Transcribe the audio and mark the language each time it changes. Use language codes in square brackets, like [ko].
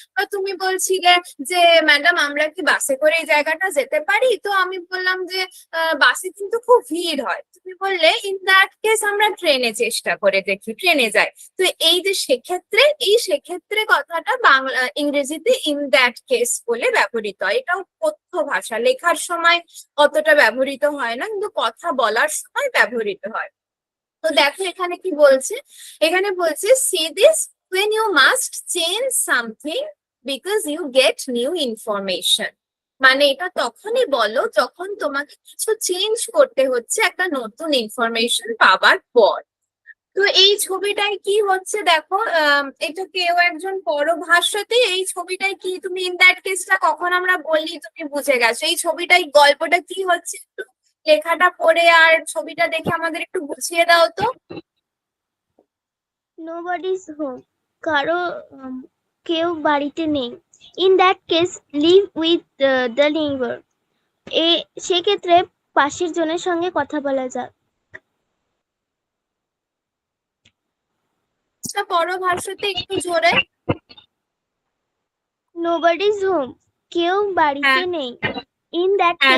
[bn] বা তুমি বলছিলে যে ম্যাডাম আমরা কি বাসে করে এই জায়গাটা যেতে পারি, তো আমি বললাম যে বাসে কিন্তু খুব ভিড় হয়, তুমি বললে [en] in that case [bn] আমরা ট্রেনে চেষ্টা করে দেখি, ট্রেনে যাই। তো এই যে সেক্ষেত্রে, এই সেক্ষেত্রে কথাটা বাংলা ইংরেজিতে [en] in that case [bn] বলে ব্যবহৃত হয়। এটাও কথ্য ভাষা, লেখার সময় অতটা ব্যবহৃত হয় না, কিন্তু কথা বলার সময় ব্যবহৃত হয়। তো দেখো এখানে কি বলছে, এখানে বলছে say this [en] when you must change something because you get new information। [bn] মানে এটা তখনই বলো যখন তোমাকে কিছু চেঞ্জ করতে হচ্ছে একটা নতুন ইনফরমেশন পাবার পর। তো এই ছবিটায় কি হচ্ছে দেখো, এটা কেউ একজন পরভাষাতে, এই ছবিটায় কি তুমি ইন দ্যাট কেসটা কখন আমরা বলি তুমি বুঝে গেছো। এই ছবিটাই গল্পটা কি হচ্ছে একটু লেখাটা পড়ে আর ছবিটা দেখে আমাদের একটু বুঝিয়ে দাও তো। [en] Nobody's home. [bn] কারো কেউ বাড়িতে নেই। [en] In that case, live with the neighbor. [bn] সেক্ষেত্রে পাশের জনের সঙ্গে কথা বলা যাক। পরভাষাতে একটু জোরে। Nobody's home. কেউ বাড়িতে হ্যাঁ নেই। [en] In that [bn] হ্যাঁ